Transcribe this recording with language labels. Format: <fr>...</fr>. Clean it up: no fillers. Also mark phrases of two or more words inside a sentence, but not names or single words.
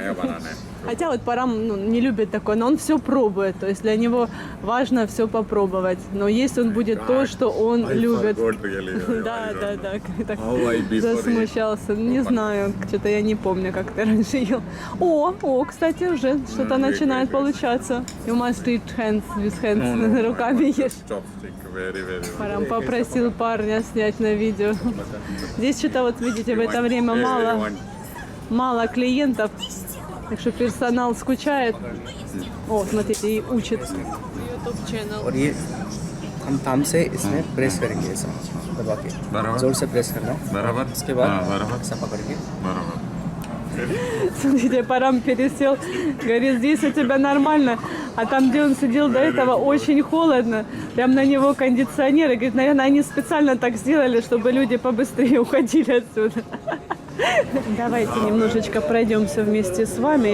<ru>Хотя вот Парам не любит такое, но он все пробует. То есть для него важно все попробовать. Но есть он будет то, что он любит. Да. Так засмущался. Не знаю, что-то я не помню, как ты раньше ел. О, кстати, уже что-то начинает получаться.</ru> <en>You must eat hands with hands.</en> <ru>Руками ешь. Парам попросил парня снять на видео. Здесь что-то вот видите, в это время мало клиентов. Так что персонал скучает. О, смотрите, и учит. YouTube channel.</ru> <hi>और ये हम थंब से इसमें प्रेस करेंगे ऐसा दबा के जोर से प्रेस करना बराबर उसके बाद बराबर ऐसा पकड़ के बराबर</hi> <ru>Смотрите, Парам пересел. Говорит, здесь у тебя нормально. А там, где он сидел до этого, очень холодно. Прям на него кондиционеры. Говорит, наверное, они специально так сделали, чтобы люди побыстрее уходили отсюда. Давайте немножечко пройдемся вместе с вами.</ru>